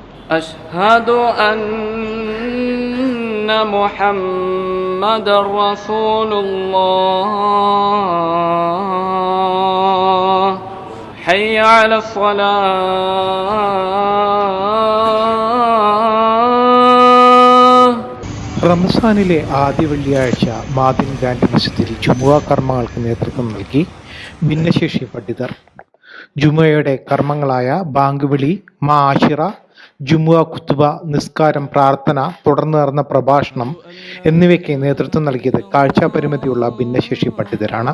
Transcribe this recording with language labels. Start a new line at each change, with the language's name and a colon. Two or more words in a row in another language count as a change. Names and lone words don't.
Arabic: أشهد أن محمد رسول الله حي على الصلاة.
Malayalam: റംസാനിലെ ആദ്യ വെള്ളിയാഴ്ച മാദിൻ ഗ്രാൻഡ് മസ്ജിദിൽ ജുമുഅ കർമ്മങ്ങൾക്ക് നേതൃത്വം നൽകി ഭിന്നശേഷി പണ്ഡിതർ. ജുമുഅയുടെ കർമ്മങ്ങളായ ബാങ്ക് വിളി, ആശിറ, ജുമുഅ ഖുത്ബ, നിസ്കാരം, പ്രാർത്ഥന, തുടർന്ന് നടന്ന പ്രഭാഷണം എന്നിവയ്ക്ക് നേതൃത്വം നൽകിയത് കാഴ്ചാപരിമിതിയുള്ള ഭിന്നശേഷി പണ്ഡിതരാണ്.